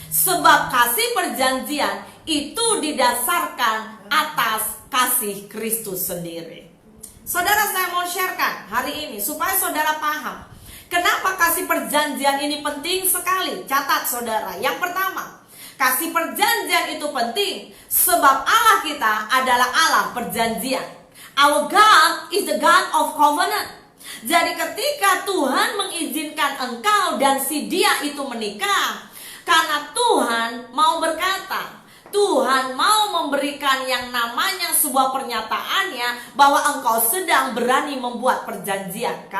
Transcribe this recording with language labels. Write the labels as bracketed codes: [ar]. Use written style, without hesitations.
[id] Sebab kasih perjanjian itu didasarkan atas kasih Kristus sendiri. Saudara, saya mau sharekan hari ini supaya saudara paham kenapa kasih perjanjian ini penting sekali. Catat saudara, yang pertama, kasih perjanjian itu penting sebab Allah kita adalah Allah perjanjian. [en] Our God is the God of covenant. [id] Jadi ketika Tuhan mengizinkan engkau dan si dia itu menikah, karena Tuhan mau berkata, Tuhan mau memberikan yang namanya sebuah pernyataannya bahwa engkau sedang berani membuat perjanjian.